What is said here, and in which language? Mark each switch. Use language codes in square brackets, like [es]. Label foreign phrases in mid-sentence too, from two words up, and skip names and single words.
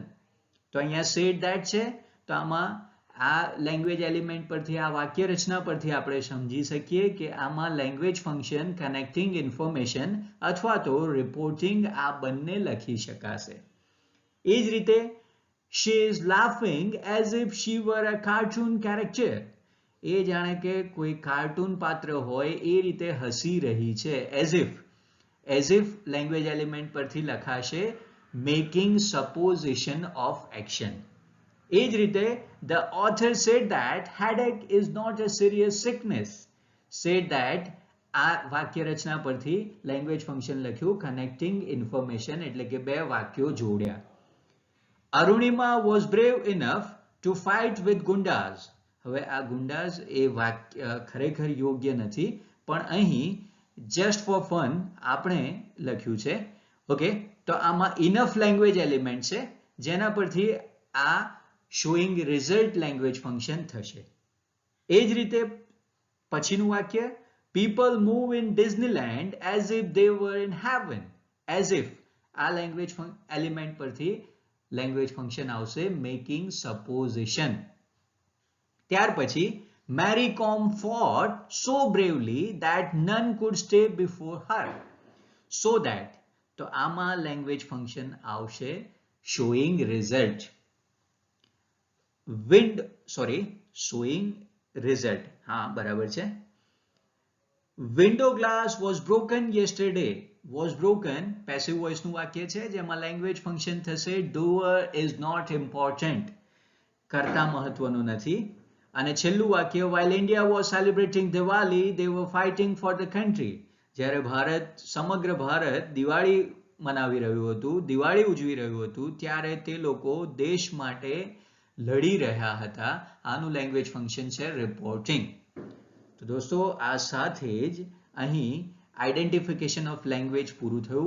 [gu] તો અહીંયા [en] said that [gu] છે, તો આમાં આ [en] language element [gu] પરથી આ વાક્ય રચના પરથી આપણે સમજી શકીએ કે આમાં [en] language function connecting information [gu] અથવા તો રિપોર્ટિંગ આ બંને લખી શકાશે. એ જ રીતે [en] she is laughing as if she were a cartoon character. [gu] એ જાણે કે કોઈ કાર્ટૂન પાત્ર હોય એ રીતે હસી રહી છે. [en] as if language element [gu] પરથી લખાશે [en] making supposition of action. [gu] એ જ રીતે [en] the author said that headache is not a serious sickness. said that [gu] આ વાક્ય રચના પરથી [en] language function [gu] લખ્યું [en] connecting information, [gu] એટલે કે બે વાક્યો જોડ્યા. [en] અરુણિમા was brave enough to fight with ગુંડાઝ. [gu] હવે આ ગુંડાઝ એ વાક્ય ખરેખર યોગ્ય નથી, પણ અહીં [en] just for fun [gu] આપણે લખ્યું છે. ઓકે, તો આમાં [en] enough language element [gu] છે જેના પરથી આ [en] showing result language function [gu] થશે. એ જ રીતે પછીનું વાક્ય [en] people move in Disneyland as if they were in heaven. as if [gu] આ [en] language element [gu] પરથી [en] language function [gu] આવશે [en] making supposition. [gu] ત્યાર પછી [en] Mary Kom fought so bravely that none could stay before her. so that [gu] તો આમાં [en] language function [gu] આવશે [en] showing result. showing result. [gu] હા, બરાબર છે. [en] window glass was broken yesterday. was broken passive voice [gu] નું વાક્ય છે જેમાં [en] language function થશે doer is not important. [gu] કર્તા મહત્વનું નથી. અને છેલ્લું વાક્ય [en] while India was celebrating Diwali they were fighting for the country. [gu] જ્યારે સમગ્ર ભારત દિવાળી મનાવી રહ્યું હતું, દિવાળી ઉજવી રહ્યું હતું, ત્યારે તે લોકો દેશ માટે લડી રહ્યા હતા. આનું [en] language function [gu] છે રિપોર્ટિંગ. તો દોસ્તો આ સાથે જ અહીં [en] identification of language [gu] પૂરું થયું.